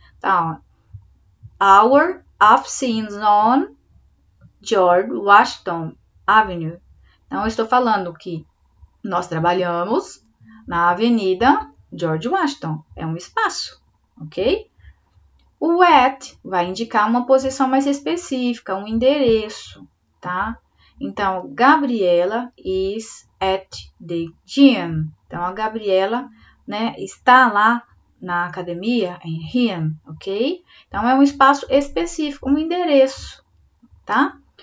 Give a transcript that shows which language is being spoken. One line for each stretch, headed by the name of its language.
English: Tá, Our office is on George Washington Avenue.
Portuguese: Então, eu estou falando que nós trabalhamos na Avenida George Washington. É um espaço, ok? O at vai indicar uma posição mais específica, um endereço, tá?
English: Então, Gabriela is at the gym.
Portuguese: Então, a Gabriela, né, está lá na academia, em him, ok? Então, é um espaço específico, um endereço, tá?